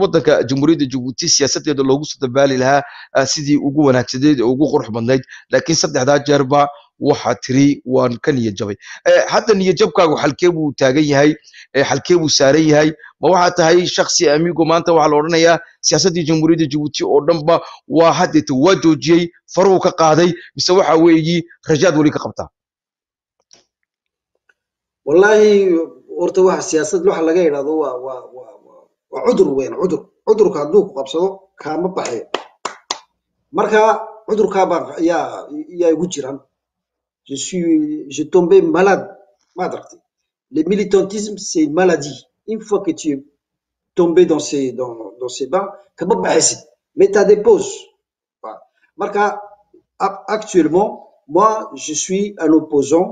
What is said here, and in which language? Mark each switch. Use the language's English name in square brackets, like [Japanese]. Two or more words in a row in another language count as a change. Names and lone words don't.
[Somali] waddanka jamhuuriyadda Djibouti siyaasadeeda loogu soo dabaali lahaa sidii ugu wanaagsaneed ugu qurux badnayd laakiin saddexda jeer ba waxa tiri waan ka niyad jabay hadda niyad jabkaagu halkee buu taagan yahay halkee buu saaran yahay ma waxa tahay shakhsi amigo maanta waxa la oranayaa siyaasadii jamhuuriyadda Djibouti oo dhanba waa hadda waa joojiyay faruu ka qaaday mise waxa weeyi rajaad wali ka qabtaa wallahi horta waxa siyaasad waxa laga yiraahdo waa cudur weyn cudurka hadduu ku qabsado kaama baxay marka cudurka baa yaa igu jiran j'ai [French] tombé malade madrti le militantisme c'est une maladie une fois que tu es tombé dans ces bancs kama baxaysid mais tu as des pauses marka actuellement moi je suis un opposant